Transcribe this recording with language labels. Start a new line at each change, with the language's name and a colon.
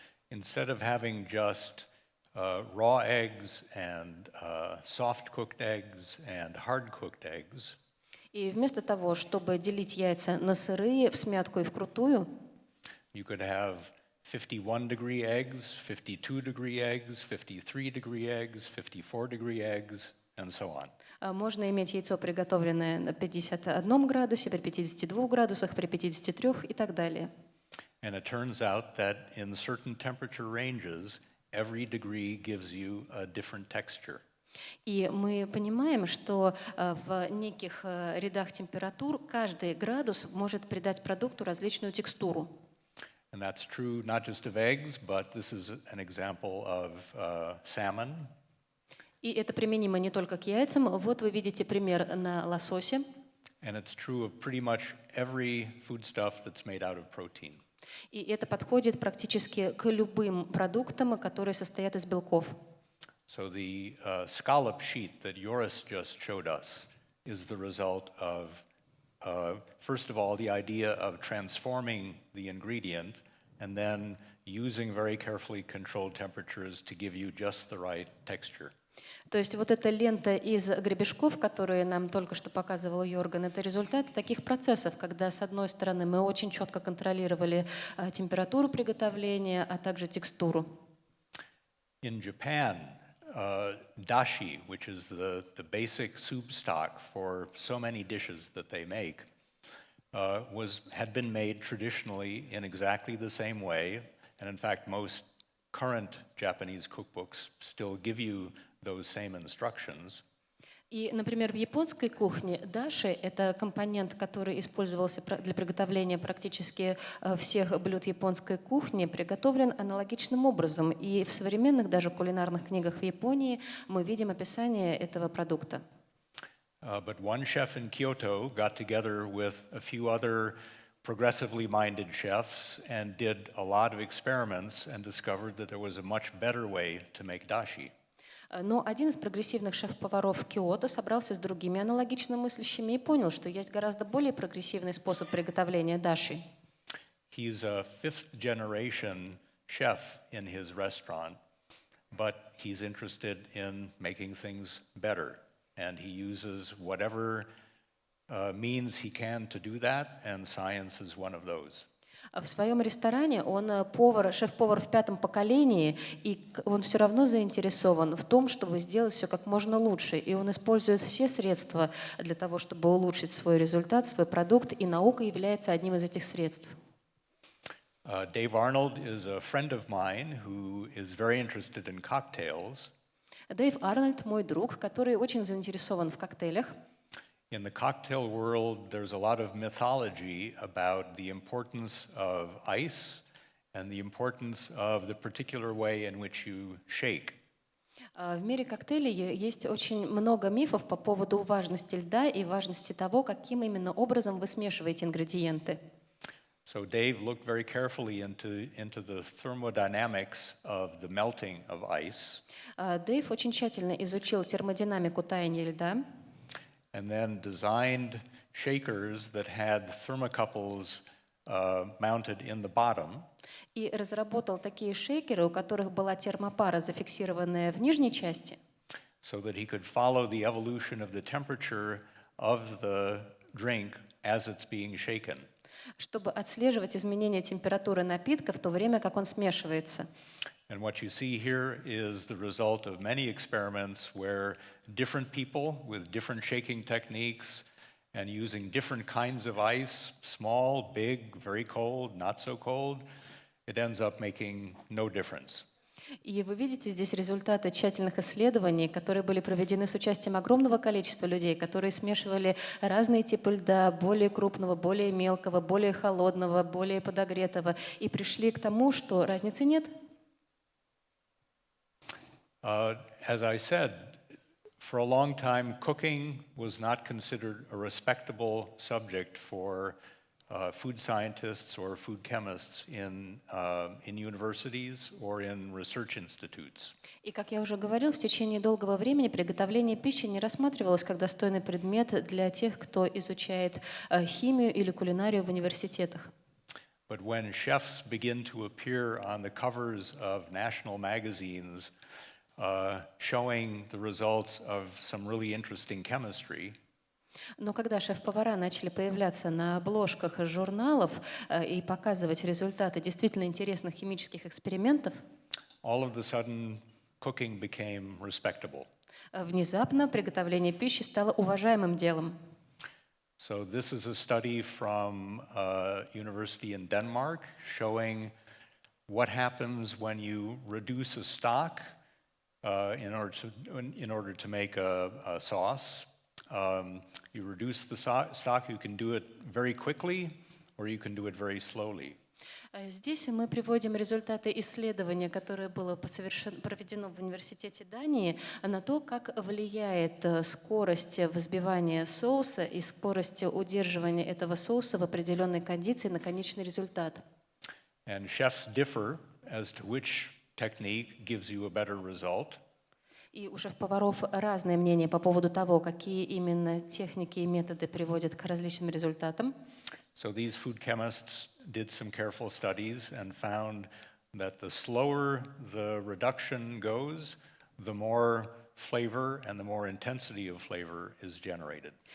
English: Instead of having just raw eggs and soft-cooked eggs and hard-cooked eggs,
Russian: И вместо того, чтобы делить яйца на сырые, всмятку и вкрутую,
English: you could have 51-degree eggs, 52-degree eggs, 53-degree eggs, 54-degree eggs, and so on.
Russian: Можно иметь яйцо, приготовленное на 51 градусе, при 52 градусах, при 53 и так далее.
English: And it turns out that in certain temperature ranges, every degree gives you a different texture.
Russian: И мы понимаем, что в неких рядах температур каждый градус может придать продукту различную текстуру.
English: And that's true not just of eggs, but this is an example of salmon.
Russian: И это применимо не только к яйцам. Вот вы видите пример на лососе.
English: And it's true of pretty much every foodstuff that's made out of protein.
Russian: И это подходит практически к любым продуктам, которые состоят из белков.
English: So the scallop sheet that Joris just showed us is the result of first of all, the idea of transforming the ingredient and then using very carefully controlled temperatures to give you just the right texture.
Russian: То есть вот эта лента из гребешков, которые нам только что показывал Йорган, это результат таких процессов, когда, с одной стороны, мы очень четко контролировали температуру приготовления, а также текстуру.
English: In Japan, dashi, which is the basic soup stock for so many dishes that they make, had been made traditionally in exactly the same way. And in fact, most current Japanese cookbooks still give you those same instructions.
Russian: И, например, в японской кухне даши – это компонент, который использовался для приготовления практически всех блюд японской кухни, приготовлен аналогичным образом. И в современных даже кулинарных книгах в Японии мы видим описание этого продукта.
English: But one chef in Kyoto got together with a few other progressively minded chefs and did a lot of experiments and discovered that there was a much better way to make dashi.
Russian: Но один из прогрессивных шеф-поваров Киото собрался с другими аналогично мыслящими и понял, что есть гораздо более прогрессивный способ приготовления даши.
English: He's a fifth generation chef in his restaurant, but he's interested in making things better. And he uses whatever means he can to do that, and science is one of those.
Russian: В своем ресторане он шеф-повар в 5-м поколении, и он все равно заинтересован в том, чтобы сделать все как можно лучше. И он использует все средства для того, чтобы улучшить свой результат, свой продукт, и наука является одним из этих средств.
English: Dave Arnold is a friend of mine who is very interested in cocktails.
Russian: Дэйв Арнольд – мой друг, который очень заинтересован в коктейлях.
English: In the cocktail world, there's a lot of mythology about the importance of ice and the importance of the particular way in which you shake.
Russian: В мире коктейлей есть очень много мифов по поводу важности льда и важности того, каким именно образом вы смешиваете ингредиенты.
English: So Dave looked very carefully into the thermodynamics of the melting of ice.
Russian: Дэйв очень тщательно изучил термодинамику таяния льда.
English: And then designed shakers that had thermocouples mounted in the bottom.
Russian: И разработал такие шейкеры, у которых была термопара, зафиксированная в нижней части,
English: So that he could follow the evolution of the temperature of the drink as it's being shaken.
Russian: чтобы отслеживать изменения температуры напитка в то время, как он смешивается.
English: And what you see here is the result of many experiments where different people with different shaking techniques and using different kinds of ice, small, big, very cold, not so cold, it ends up making no difference.
Russian: И вы видите здесь результаты тщательных исследований, которые были проведены с участием огромного количества людей, которые смешивали разные типы льда, более крупного, более мелкого, более холодного, более подогретого, и пришли к тому, что разницы нет.
English: As I said, for a long time, cooking was not considered a respectable subject for food scientists or food chemists in universities or in research institutes.
Russian: И, как я уже говорил, в течение долгого времени приготовление пищи не рассматривалось как достойный предмет для тех, кто изучает химию или кулинарию в университетах.
English: But when chefs begin to appear on the covers of national magazines showing the results of some really interesting chemistry,
Russian: Но когда шеф-повара начали появляться на обложках журналов и показывать результаты действительно интересных химических экспериментов,
English: all of a sudden cooking became respectable.
Russian: внезапно приготовление пищи стало уважаемым делом.
English: So this is a study from a university in Denmark showing what happens when you reduce a stock in order to make a sauce. You reduce the stock, you can do it very quickly or you can do it very slowly.
Russian: Здесь мы приводим результаты исследования, которое было проведено в университете Дании, на то, как влияет скорость взбивания соуса и скорость удерживания этого соуса в определенной кондиции на конечный результат.
English: And chefs differ as to which technique gives you a better result.
Russian: И у шеф-поваров разные мнения по поводу того, какие именно техники и методы приводят к различным результатам.
English: So these food chemists did some careful studies and found that the slower the reduction goes, the more flavor and the more intensity of flavor is generated.